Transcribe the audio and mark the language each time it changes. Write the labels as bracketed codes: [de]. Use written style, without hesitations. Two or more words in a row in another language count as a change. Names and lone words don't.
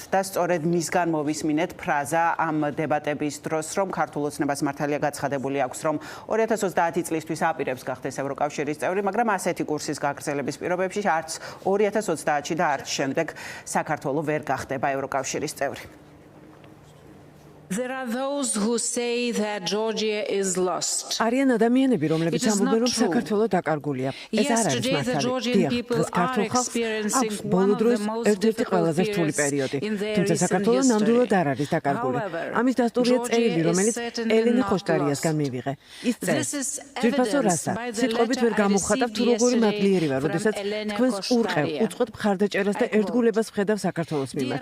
[ka] და სწორედ მისგან მოვისმინეთ ფრაზა ამ დებატების დროს, რომ ქართულ ოცნებას მართალია გაცხადებული აქვს, რომ 2030 წლისთვის აპირებს გახდეს ევროკავშირის წევრი, მაგრამ ასეთი კურსის გაგრძელების პირობებში არც 2030-ში და არც შემდეგ საქართველო ვერ გახდება ევროკავშირის წევრი. [en] There are those who say that Georgia is lost. [ka] არიან ადამიანები, რომლებიც ამბობენ, რომ საქართველო დაკარგულია. ეს არ არის მართალი. დღეს ქართულ ხალხს აქვს ბოლო დროის ერთ-ერთი ყველაზე რთული პერიოდი. თუმცა საქართველო ნამდვილად არ არის დაკარგული. ამის დასტურია წერილი, რომელიც ელენე ხოშტარიასგან მივიღე. ის წერს: ძვირფასო რასა, სიტყვებით ვერ გამოვხატავ თუ როგორი მადლიერი ვარ, როდესაც თქვენს ურყევ, უწყვეტ მხარდაჭერას და ერთგულებას ვხედავ საქართველოს მიმართ.